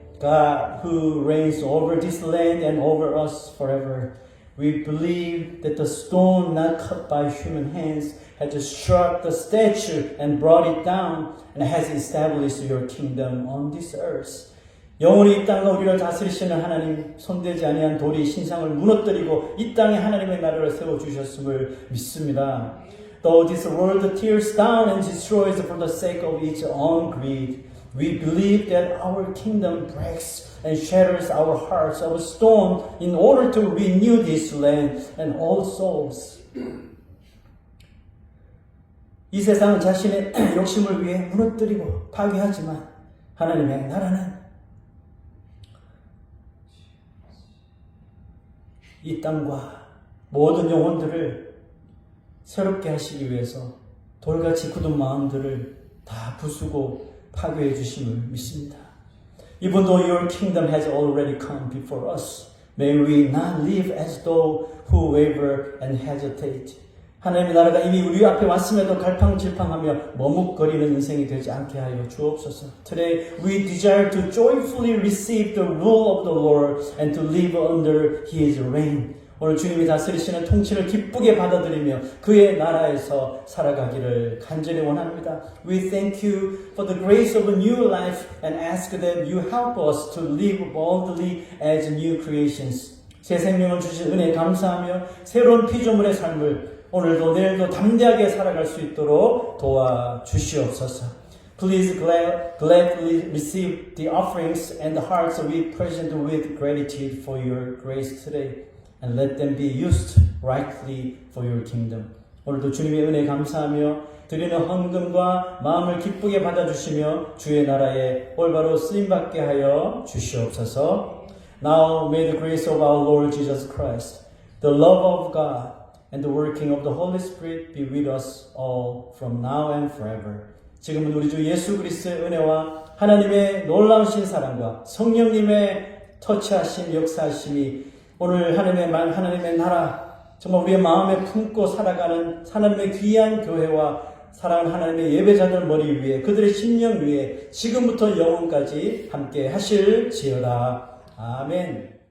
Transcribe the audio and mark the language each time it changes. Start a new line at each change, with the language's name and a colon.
English: God who reigns over this land and over us forever. We believe that the stone not cut by human hands has struck the statue and brought it down and has established your kingdom on this earth.
Korean: 영원히 이 땅과 우리를 다스리시는 하나님, 손대지 아니한 돌이 신상을 무너뜨리고 이 땅에 하나님의 나라를 세워주셨음을 믿습니다.
English: Though this world tears down and destroys for the sake of its own greed, we believe that our kingdom breaks and shatters our hearts of stone in order to renew this land and all souls.
Korean: 이 세상은 자신의 욕심을 위해 무너뜨리고 파괴하지만 하나님의 나라는 이 땅과 모든 영혼들을 새롭게 하시기 위해서 돌같이 굳은 마음들을 다 부수고 파괴해 주심을 믿습니다.
English: Even though your kingdom has already come before us, may we not live as though who waver and hesitate.
Korean: 하나님의 나라가 이미 우리 앞에 왔음에도 갈팡질팡하며 머뭇거리는 인생이 되지 않게 하여 주옵소서.
English: Today we desire to joyfully receive the rule of the Lord and to live under His reign.
Korean: 오늘 주님이 다스리시는 통치를 기쁘게 받아들이며 그의 나라에서 살아가기를 간절히 원합니다.
English: We thank you for the grace of a new life and ask that you help us to live boldly as new creations.
Korean: 새 생명을 주신 은혜에 감사하며 새로운 피조물의 삶을 오늘도 내일도 담대하게 살아갈 수 있도록 도와주시옵소서.
English: Please gladly receive the offerings and the hearts we present with gratitude for your grace today. And let them be used rightly for your kingdom.
Korean: 오늘도 주님의 은혜에 감사하며 드리는 헌금과 마음을 기쁘게 받아주시며 주의 나라에 올바로 쓰임받게 하여 주시옵소서.
English: Now may the grace of our Lord Jesus Christ, the love of God, and the working of the Holy Spirit be with us all from now and forever.
Korean: 지금은 우리 주 예수 그리스도의 은혜와 하나님의 놀라우신 사랑과 성령님의 터치하심, 역사하심이 오늘 하나님의 나라, 정말 우리의 마음에 품고 살아가는 하나님의 귀한 교회와 사랑하는 하나님의 예배자들 머리 위에 그들의 심령 위에 지금부터 영원까지 함께 하실지어다. 아멘.